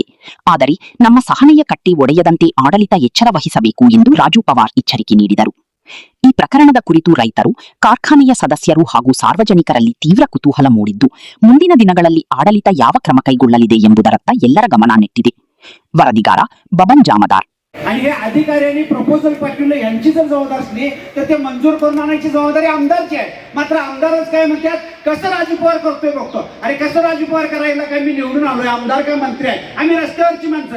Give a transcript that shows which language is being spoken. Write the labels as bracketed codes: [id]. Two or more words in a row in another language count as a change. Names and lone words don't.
[kn] ಆದರೆ ನಮ್ಮ ಸಹನೆಯ ಕಟ್ಟಿ ಒಡೆಯದಂತೆ ಆಡಳಿತ ಎಚ್ಚರ ವಹಿಸಬೇಕು ಎಂದು ರಾಜು ಪವಾರ್ ಎಚ್ಚರಿಕೆ ನೀಡಿದರು. ಈ ಪ್ರಕರಣದ ಕುರಿತು ರೈತರು, ಕಾರ್ಖಾನೆಯ ಸದಸ್ಯರು ಹಾಗೂ ಸಾರ್ವಜನಿಕರಲ್ಲಿ ತೀವ್ರ ಕುತೂಹಲ ಮೂಡಿದ್ದು, ಮುಂದಿನ ದಿನಗಳಲ್ಲಿ ಆಡಳಿತ ಯಾವ ಕ್ರಮ ಕೈಗೊಳ್ಳಲಿದೆ ಎಂಬುದರತ್ತ ಎಲ್ಲರ ಗಮನ ನೆಟ್ಟಿದೆ. [mr] वरदिगारा बबन जामदार. आणि हे अधिकाऱ्यांनी प्रपोजल पाठवलं, यांची जर जबाबदारी असली तर ते मंजूर करून आणायची जबाबदारी आमदारची आहे. मात्र आमदारच काय म्हणतात, कसं राजू पवार करतोय बघतो. अरे कसं राजू पवार करायला काय मी निवडून आलोय, आमदार काय मंत्री आहे, आम्ही रस्त्यावरची माणसं.